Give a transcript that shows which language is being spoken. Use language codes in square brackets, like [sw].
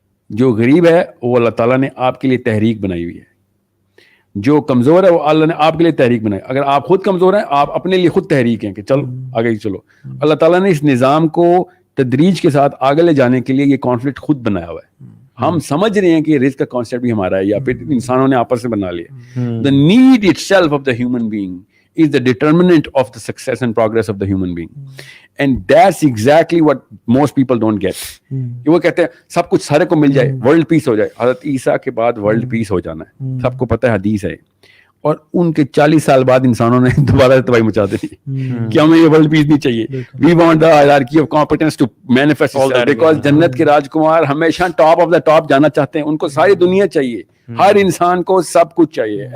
[ur] جو غریب ہے وہ اللہ تعالیٰ نے آپ کے لیے تحریک بنائی ہوئی ہے, جو کمزور ہے وہ اللہ نے آپ کے لیے تحریک بنائی. اگر آپ خود کمزور ہیں, آپ اپنے لیے خود تحریک ہیں کہ چلو آگے چلو. اللہ تعالیٰ نے اس نظام کو تدریج کے ساتھ آگے لے جانے کے لیے یہ کانفلکٹ خود بنایا ہوا ہے. ہم سمجھ رہے ہیں کہ رزق کا کانسیپٹ بھی ہمارا ہے یا پھر انسانوں نے آپس سے بنا لیا. [en] The need itself of the human being is the determinant of the success and progress of the human being. And that's exactly what most people don't get. [ur] وہ کہتے ہیں سب کچھ سارے کو مل جائے, ورلڈ پیس ہو جائے. حضرت عیسیٰ کے بعد ورلڈ پیس ہو جانا ہے, سب کو پتہ ہے, حدیث ہے. اور ان کے 40 سال بعد انسانوں نے دوبارہ تباہی مچا دی کہ ہمیں یہ ورلڈ پیس نہیں چاہیے. [en] We want the hierarchy of competence to manifest itself because [ur] جنت کے راجکمار ہمیشہ ٹاپ آف دا ٹاپ جانا چاہتے ہیں. ان کو ساری دنیا چاہیے, ہر انسان کو سب کچھ چاہیے.